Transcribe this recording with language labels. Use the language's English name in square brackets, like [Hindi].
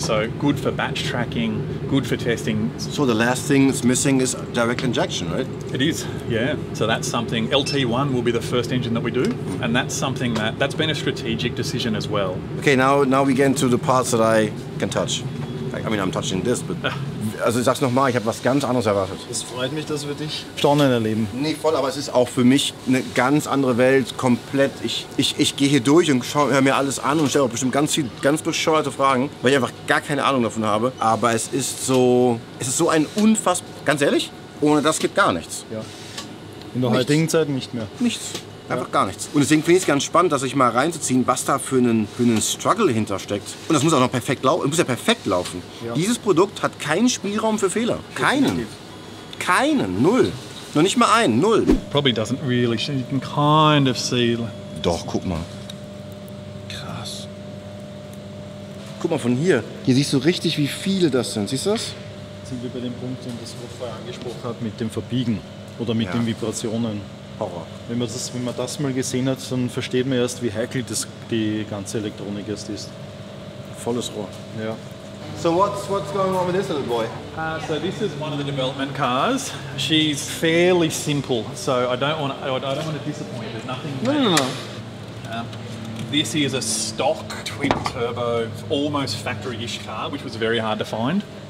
[English] So good for batch tracking, good for testing. So the last thing that's missing is direct injection, right? It is, yeah. So that's something, LT1 will be the first engine that we do, and that's something that's been a strategic decision as well. Okay, now we get into the parts that I can touch. I mean, I'm touching this, but... [German] Also ich sag's nochmal, ich habe was ganz anderes erwartet. Es freut mich, dass wir dich Staunen erleben. Nee, voll, aber es ist auch für mich eine ganz andere Welt, komplett. Ich gehe hier durch und höre mir alles an und stelle auch bestimmt ganz bescheuerte Fragen, weil ich einfach gar keine Ahnung davon habe. Aber es ist so ein unfassbar... Ganz ehrlich, ohne das geht gar nichts. Ja. In der heutigen Zeit nicht mehr. Nichts. Einfach gar nichts. Und deswegen finde ich es ganz spannend, dass sich mal reinzuziehen, was da für einen Struggle hintersteckt. Und das muss auch noch perfekt laufen. Es muss ja perfekt laufen. Ja. Dieses Produkt hat keinen Spielraum für Fehler. Keinen. Keinen. Null. Noch nicht mal einen. Null. [English] Probably doesn't really, you can kind of see. [German] Doch, guck mal. Krass. Guck mal von hier. Hier siehst du richtig, wie viele das sind. Siehst du das? Sind wir bei dem Punkt, den das Rolf vorher angesprochen hat, mit dem Verbiegen oder mit den Vibrationen. Horror. Wenn man das mal gesehen hat, dann versteht man erst, wie heikel die ganze Elektronik erst ist. Volles Rohr. Ja. [English] So what's going on with this little boy? So this is one of the development cars. She's fairly simple, so I don't want to disappoint. There's nothing. No. This is a stock twin turbo, almost factory-ish car, which was very hard to find.